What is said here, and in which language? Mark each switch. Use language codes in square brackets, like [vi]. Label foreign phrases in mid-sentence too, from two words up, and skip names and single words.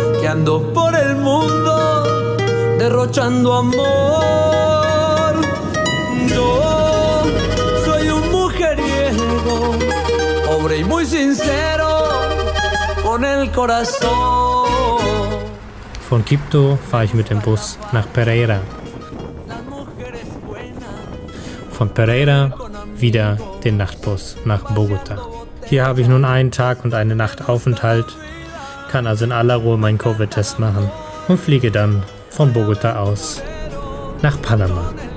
[es] ando por el mundo derrochando amor. Yo soy un mujeriego, pobre y muy sincero, con el corazón. [de] Von Quibdó fahre ich mit dem Bus nach Pereira. Von Pereira wieder den Nachtbus nach Bogota. Hier habe ich nun einen Tag und eine Nacht Aufenthalt, kann also in aller Ruhe meinen Covid-Test machen und fliege dann von Bogota aus nach Panama.